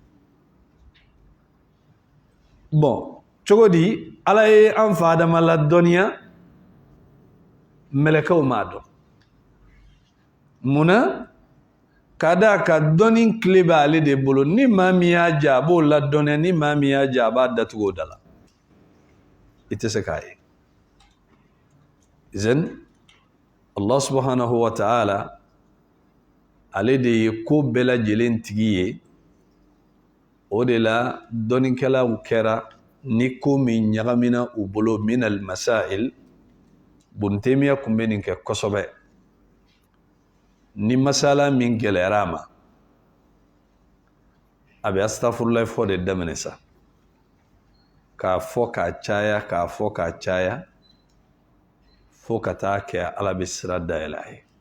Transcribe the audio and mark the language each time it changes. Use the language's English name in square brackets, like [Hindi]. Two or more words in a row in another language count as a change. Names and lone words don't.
[Bambara] Bon, cogo di Ala ye an fa Adama ladɔnniya mɛlɛkɛw m'a dɔn. Munna? Ka d'a kan dɔnni tile b'ale de bolo. Ni maa min y'a ja a b'o ladɔnniya, ni maa min y'a ja a b'a datugu o da la. I tɛ se k'a ye. Izen [Arabic] الله سبحانه وتعالى [Bambara] ale de ye ko bɛɛ lajɛlen tigi ye. O de la dɔnnikɛlaw kɛra ni ko min ɲagamina u bolo min al-masail. Ibn Taymiya kun bɛ nin kɛ kosɛbɛ. Ni masala min gɛlɛyara a ma, a bɛ astaghfirullah fɔ de daminɛ sa. K'a fɔ k'a caya, k'a fɔ k'a caya, fo ka taa kɛ Ala bɛ sira dayɛlɛ a ye.